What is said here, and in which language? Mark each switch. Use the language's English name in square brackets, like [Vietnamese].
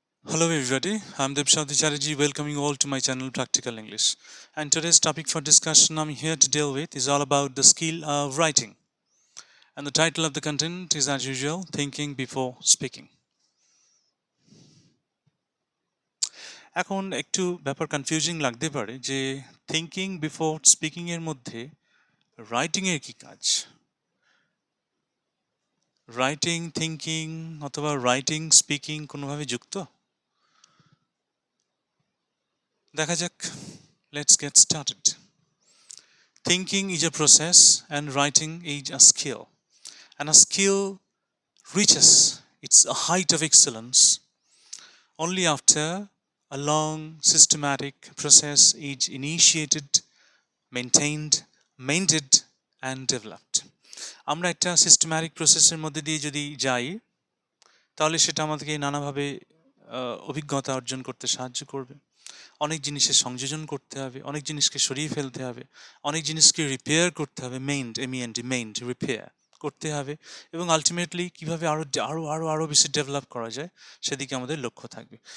[English] Hello everybody, I'm Debshadi Chatterjee, welcoming you all to my channel Practical English. And today's topic for discussion I'm here to deal with is all about the skill of writing. And the title of the content is as usual, Thinking Before Speaking. [Bangla] এখন একটু ব্যাপার confusing লাগতে পারে যে thinking before speaking এর মধ্যে writing এর কি কাজ? রাইটিং থিঙ্কিং অথবা রাইটিং স্পিকিং কোনোভাবে যুক্ত? দেখা যাক, [English] Let's get started. Thinking is a process and writing is a skill. And a skill reaches its height of excellence only after a long systematic process is initiated, maintained, mended and developed. [Bangla] আমরা একটা systematic প্রসেসের মধ্যে দিয়ে যদি যাই তাহলে সেটা আমাদেরকে নানাভাবে অভিজ্ঞতা অর্জন করতে সাহায্য করবে। অনেক জিনিসের সংযোজন করতে হবে, অনেক জিনিসকে সরিয়ে ফেলতে হবে, অনেক জিনিসকে রিপেয়ার করতে হবে, মেইন্ড রিপেয়ার করতে হবে, এবং আলটিমেটলি কীভাবে আরও আরও আরও আরও বেশি ডেভেলপ করা যায় সেদিকে আমাদের লক্ষ্য থাকবে।